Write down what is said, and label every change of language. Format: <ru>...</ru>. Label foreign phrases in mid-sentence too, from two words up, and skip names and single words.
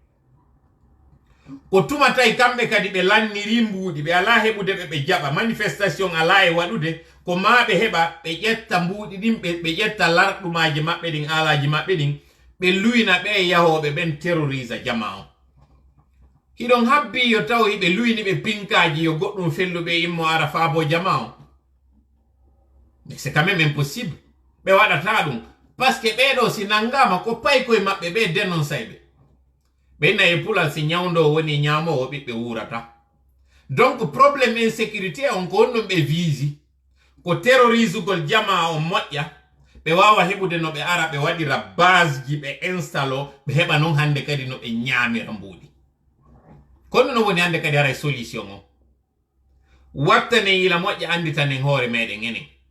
<ff>ko tumatay kamɓe kadi ɓe lanniri mbuuɗi ɓe ala heɓude ɓe jaɓa manifestation ala e waɗude ko ma ɓe heɓa ɓe ƴetta mbuuɗi ɗin ɓe ƴetta larɗumaji maɓɓe ɗin alaji maɓɓe ɗin ɓe luyna ɓe yahoɓe ɓen terrorisa jama o hiɗon habbi yo taw hiɓe luyni ɓe pinkaji yo goɗɗum felluɓe immo ara faabo jama o</ff> <fr>mais c'est quand même impossible</fr> <ff>ɓe waɗata ɗum</ff> <fr>par ce que</fr> <ff>ɓeɗo si nangama ko pay koye maɓɓe ɓe dénoncayɓe ɓenna e pulal si ñawdo woni ñamowo ɓiɓɓe wurata donc</ff> <fr>probléme insécurité</fr> <ff>on ko honɗum ɓe visi ko terrorisugol jama o moƴƴa ɓe wawa heɓude no ɓe ara ɓe waɗira base ji ɓe installe ɓe heɓa noon hande kadi no ɓe ñamira mbuuɗi kono no woni hande kadi ara solution o wattane yila moƴƴa anditanen hoore meɗen enen</ff>